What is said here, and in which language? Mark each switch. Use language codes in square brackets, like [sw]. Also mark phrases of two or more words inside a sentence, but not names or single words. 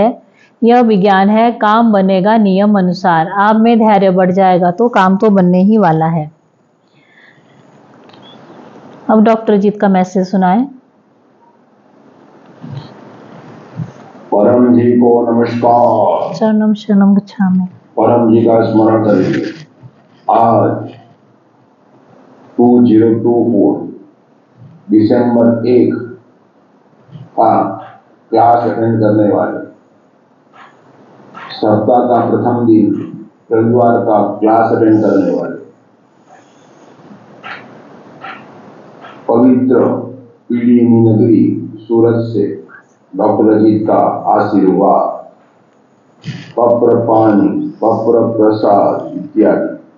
[hi] यह विज्ञान है, काम बनेगा नियम अनुसार। आप में धैर्य बढ़ जाएगा तो काम तो बनने ही वाला है। अब डॉक्टर जीत का मैसेज सुनाएं। परम जी को नमस्कार। [pi] शरणम शरणम गच्छामि। [hi] परम जी का स्मरण करिए। आज 2024 दिसंबर 1 का क्लास अटेंड करने वाले, सप्ताह का प्रथम दिन रविवार का क्लास अटेंड करने वाले पवित्र पीडीएमी नगरी सूरत से डॉक्टर अजीत का आशीर्वाद, पप्र पानी, पप्र प्रसाद इत्यादि।